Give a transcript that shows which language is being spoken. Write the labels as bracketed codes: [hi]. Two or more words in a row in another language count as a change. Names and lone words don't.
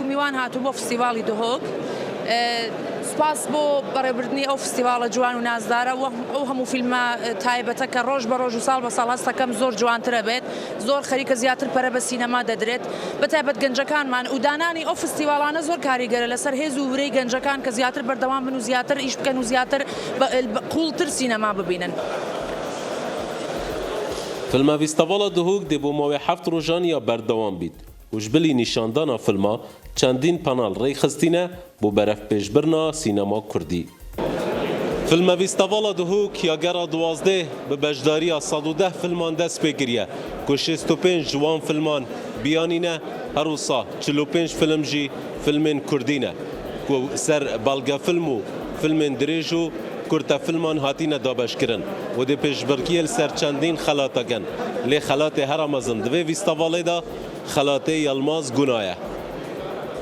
[ckb] میوان هاتوو بۆ فستیواڵی دهۆک سپاس بۆ بەڕێبردنی ئەو فستیواڵە جوان و نازدارە ئەو هەموو فیلمە تایبەتە کە ڕۆژ بە ڕۆژ و ساڵ بە ساڵ هەستەکەم زۆر جوانترە بێت زۆر خەریکە زیاتر پەرە بە سینەما دەدرێت بەتایبەت گەنجەکانمان و دانانی ئەو فستیواڵانە زۆر کاریگەرە لەسەر هێز و ورەی گەنجەکان کە زیاتر بەردەوام بن و زیاتر ئیش بکەن و زیاتر قوڵتر سینەما ببینن. [ku] Filma fîstîvala dihok dê bo mavê 7 rojan ya berdewam bît û ji bilî nîşandana filma çendîn panel rêxistîne bû berevpêşbirina sînema Kurdî. Filma fîstîvala dihok ya gera duwazdeh bi beşdariya 110 filman dest pê kiriye ku 65 ji wan filman biyanîne her wisa 45 film jî filmên Kurdî ne ku ser belgefilm û filmên dirêj û kurtefilman hatîne dabeşkirin û dê pêşbirkiyê li ser çendîn xelatakin lê xelatê hera mezin di vê fîstîvalê de xelatê Yelmaz Guna ye.